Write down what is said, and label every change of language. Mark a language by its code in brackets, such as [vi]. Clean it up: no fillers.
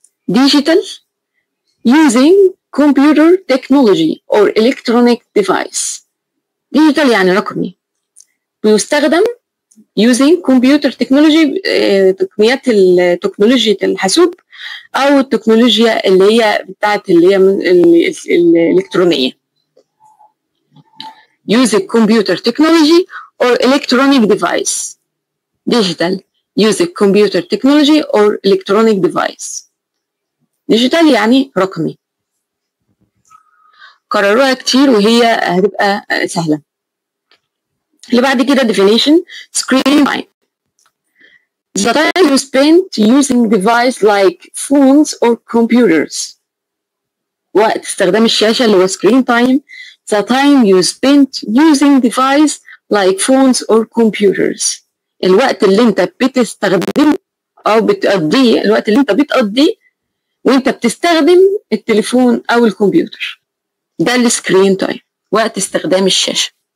[en] digital using computer technology or electronic device. [ar] digital يعني رقمي، بيستخدم using computer technology تقنيات تكنولوجيا الحاسوب أو التكنولوجيا اللي هي بتاعت اللي هي الإلكترونية. [en] using computer technology or electronic device. digital using computer technology or electronic device. [ar] digital يعني رقمي. قرروها كتير وهي هتبقى سهلة. اللي بعد كده definition screen time. [en] The time you spend using device like phones or computers. [ar] وقت استخدام الشاشة اللي هو screen time. [en] The time you spend using device like phones or computers. [ar] الوقت اللي انت بتستخدمه او بتقضيه، الوقت اللي انت بتقضيه وانت بتستخدم التليفون او الكمبيوتر. ده السكرين تايم، وقت استخدام الشاشة.